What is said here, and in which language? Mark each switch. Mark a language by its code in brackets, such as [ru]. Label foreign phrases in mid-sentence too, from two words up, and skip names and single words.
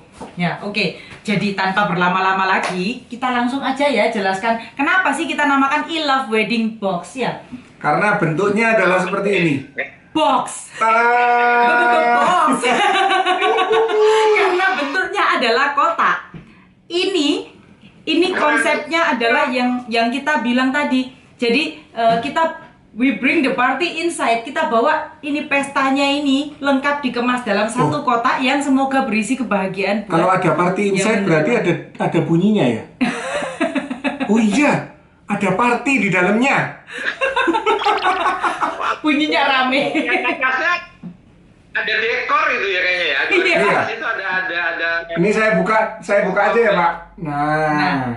[id] Ya, oke. Jadi tanpa berlama-lama lagi, kita langsung aja ya jelaskan kenapa sih kita namakan I-Love Wedding Box ya? Karena bentuknya adalah seperti ini. Box. Bentuk box. Karena bentuknya adalah kotak. Ini konsepnya adalah yang kita bilang tadi. Jadi [en] we bring the party inside. [id] Kita bawa ini pestanya ini lengkap dikemas dalam satu kotak yang semoga berisi kebahagiaan. Kalau ada [en] party inside [id] berarti ada bunyinya ya? Oh iya, ada party di dalamnya. Bunyinya rame. Ada dekor itu ya kayaknya ya. Iya. Itu ada. Ini saya buka aja ya Pak. Nah.